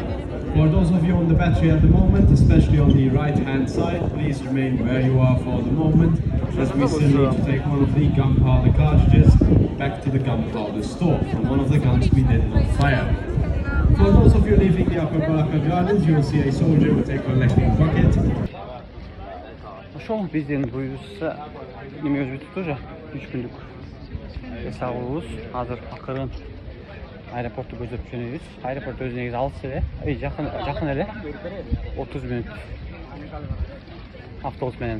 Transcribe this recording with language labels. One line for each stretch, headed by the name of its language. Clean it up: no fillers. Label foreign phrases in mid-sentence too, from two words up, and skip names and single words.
English: For those of you on the battery at the moment, especially on the right-hand side, please remain where you are for the moment, as we still need to take one of the gunpowder cartridges back to the gunpowder store from one of the guns we did not fire. For those of you leaving the Upper Baraka Gardens, you will see a soldier with a collecting bucket.
Kyrgyz: Ошол биздин буюбузда немебиз бүтүп уже 3 күндүк эс алуубуз. Азыр акырын аэропорту көздөп жөнөйбүз. Аэропорт өзү негизи алыс эле, жакын эле. 30 мүнөт автобус менен.